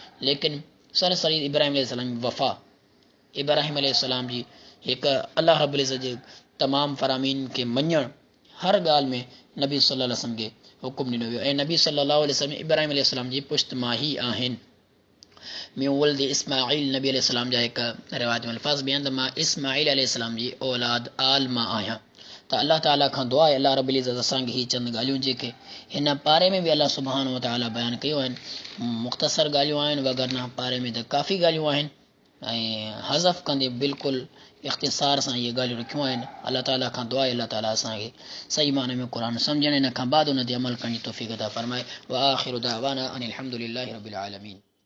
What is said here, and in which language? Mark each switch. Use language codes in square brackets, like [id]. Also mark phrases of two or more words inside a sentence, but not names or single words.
[sd] लेकिन सरसरी इब्राहिम अलैहिस्सलाम जी वफ़ा, इब्राहिम अलैहिस्सलाम जी हिकु [ar] الله رب العزة [sd] जे तमामु फ़रामीन खे मञणु, हर ॻाल्हि में नबी [ar] صلى الله عليه وسلم [sd] खे हुकुम ॾिनो वियो ऐं नबी [ar] صلى الله عليه وسلم [sd] इब्राहिम अलैहिस्सलाम जी पुश्त माही आहिनि। [ar] من ولد إسماعيل, [sd] नबी अलैहिस्सलाम जा हिकु रिवायत में अल्फाज़ बि आहिनि त मां इस्माईल अलैहिस्सलाम जी औलाद आल मां आहियां। त अल्लाह ताला खां दुआ आहे [ar] الله رب العزة [sd] असांखे हीअ चंद ॻाल्हियूं जेके हिन पारे में बि [ar] الله سبحانه وتعالى [sd] बयानु कयो आहिनि, मुख़्तसर ॻाल्हियूं आहिनि, वगरना पारे में त काफ़ी ॻाल्हियूं आहिनि ऐं हज़फ़ कंदे बिल्कुलु इख़्तिसार सां इहे ॻाल्हियूं रखियूं आहिनि। अल्लाह ताला खां दुआ आहे अल्लाह ताला असांखे सही माने में क़ुर सम्झण, इन खां बाद उन ते अमल करण जी तौफ़ीक़ अता फ़रमाए। [ar] وآخر دعوانا أن الحمد لله رب العالمين.